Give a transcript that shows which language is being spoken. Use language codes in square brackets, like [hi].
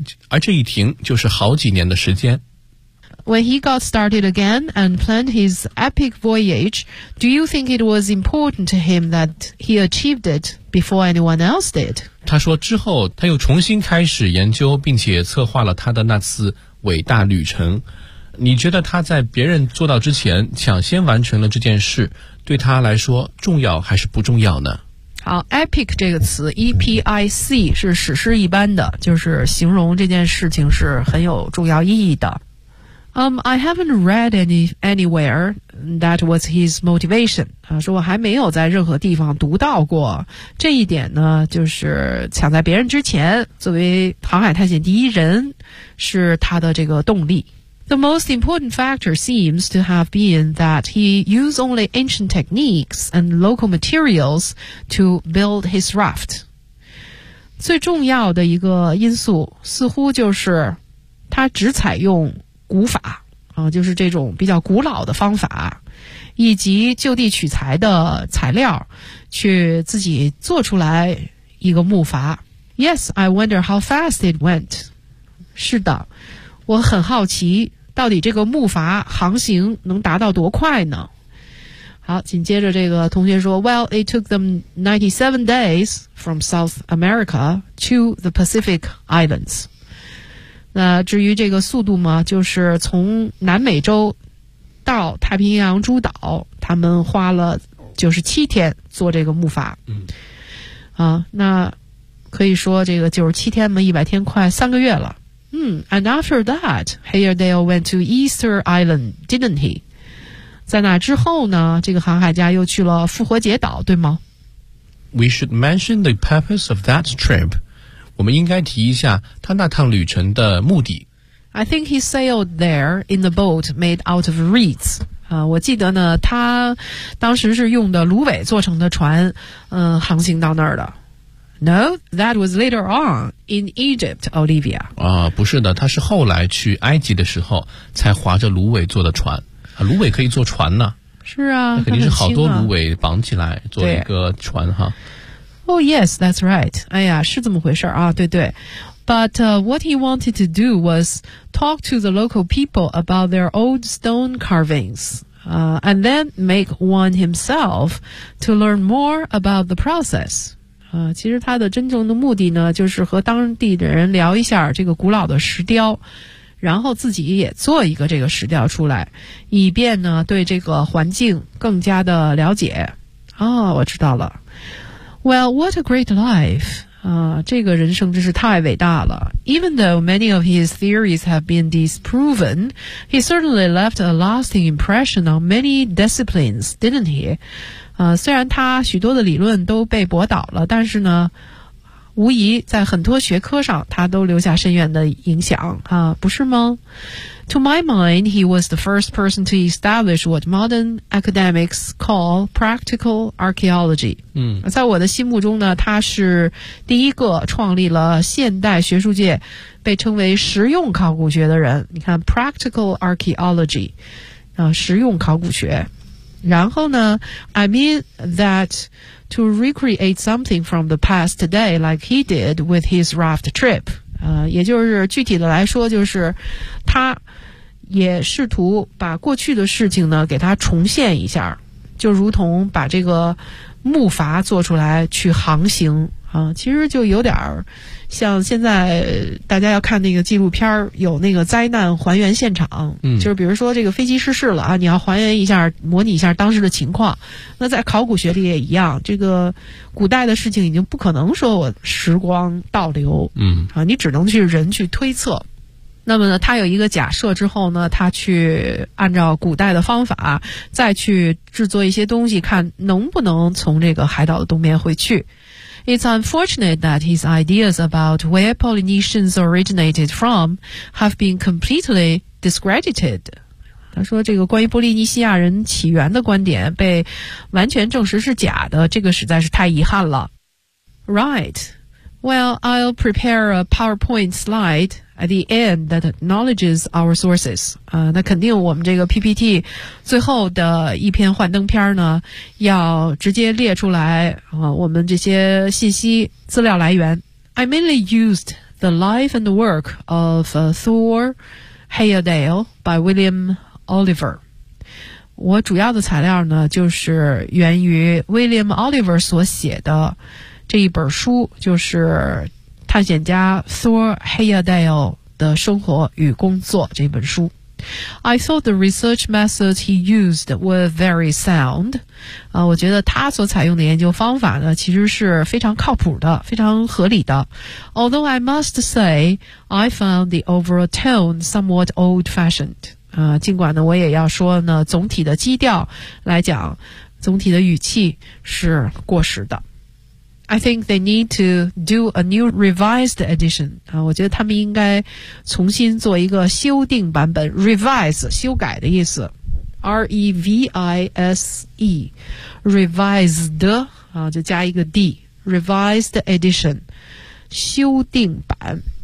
[zh] 而这一停就是好几年的时间。 [en] When he got started again and planned his epic voyage, do you think it was important to him that he achieved it before anyone else did? [zh] 他说之后他又重新开始研究并且策划了他的那次伟大旅程。你觉得他在别人做到之前抢先完成了这件事对他来说重要还是不重要呢？好 ,epic 这个词 ,epic, 是史诗一般的，就是形容这件事情是很有重要意义的。 [en] I haven't read anywhere that was his motivation. [zh] 他说我还没有在任何地方读到过。这一点呢就是抢在别人之前作为航海探险第一人是他的这个动力。 [en] The most important factor seems to have been that he used only ancient techniques and local materials to build his raft. [zh] 最重要的一个因素似乎就是他只采用古法啊，就是这种比较古老的方法以及就地取材的材料去自己做出来一个木筏。 [en] Yes, I wonder how fast it went. [zh] 是的，我很好奇到底这个木筏航行能达到多快呢。好，紧接着这个同学说 [en] Well, it took them 97 days from South America to the Pacific Islands. [zh] 那至于这个速度嘛，就是从南美洲到太平洋诸岛他们花了就是七天做这个木筏。嗯，啊，那可以说这个97天嘛，100天快三个月了。 [en] And after that, Hairdale went to Easter Island, didn't he? [zh] 在那之后呢，这个航海家又去了复活节岛，对吗？ [en] We should mention the purpose of that trip. [zh] 我们应该提一下他那趟旅程的目的。 [en] I think he sailed there in the boat made out of reeds. [zh] 我记得呢，他当时是用的芦苇做成的船，航行到那儿的。 [en] No, that was later on in Egypt, Olivia. [zh] 不是的，他是后来去埃及的时候才划着芦苇坐的船。芦苇可以坐船呢。是啊，那肯定是好多芦苇绑起来做一个船哈。 [en] Oh yes, that's right. [zh] 哎呀，是这么回事啊，对对。 [en] But what he wanted to do was talk to the local people about their old stone carvings. And then make one himself to learn more about the process. [zh] 其实他的真正的目的呢就是和当地的人聊一下这个古老的石雕，然后自己也做一个这个石雕出来，以便呢对这个环境更加的了解。哦，我知道了。 [en] Well, what a great life. [zh] 这个人生真是太伟大了。 [en] Even though many of his theories have been disproven, he certainly left a lasting impression on many disciplines, didn't he? [zh] 虽然他许多的理论都被驳倒了，但是呢无疑在很多学科上他都留下深远的影响啊，不是吗？ [en] To my mind, he was the first person to establish what modern academics call practical archaeology. [zh] 在我的心目中呢，他是第一个创立了现代学术界被称为实用考古学的人。你看 [en] practical archaeology, [zh] 实用考古学。然后呢 [en] I mean that to recreate something from the past today like he did with his raft trip. [zh] 也就是具体的来说就是他也试图把过去的事情呢给他重现一下，就如同把这个木筏做出来去航行啊，其实就有点像现在大家要看那个纪录片有那个灾难还原现场，就是比如说这个飞机失事了啊，你要还原一下模拟一下当时的情况。那在考古学里也一样，这个古代的事情已经不可能说我时光倒流，你只能去人去推测。那么呢他有一个假设之后呢，他去按照古代的方法再去制作一些东西，看能不能从这个海岛的东边回去。 [en] It's unfortunate that his ideas about where Polynesians originated from have been completely discredited. [zh] 他说这个关于波利尼西亚人起源的观点被完全证实是假的，这个实在是太遗憾了。 [en] Right. Well, I'll prepare a PowerPoint slide at the end that acknowledges our sources. [zh] 那肯定我们这个 PPT 最后的一篇幻灯片呢，要直接列出来我们这些信息资料来源。 [en] I mainly used the life and work of Thor Heyerdahl by William Oliver. [zh] 我主要的材料呢，就是源于 William Oliver 所写的这一本书，就是探险家 Thor Heyerdahl 的生活与工作这本书。 [en] I thought the research methods he used were very sound. [zh] 我觉得他所采用的研究方法呢，其实是非常靠谱的，非常合理的。 [en] Although I must say, I found the overall tone somewhat old-fashioned. [zh] 尽管呢，我也要说呢，总体的基调来讲，总体的语气是过时的。 [en] I think they need to do a new revised edition. [zh] 我觉得他们应该重新做一个修订版本。 Revise, 修改的意思。 [en] R-E-V-I-S-E. Revised, [zh] 就加一个 D. [en] Revised edition. [zh] 修订版。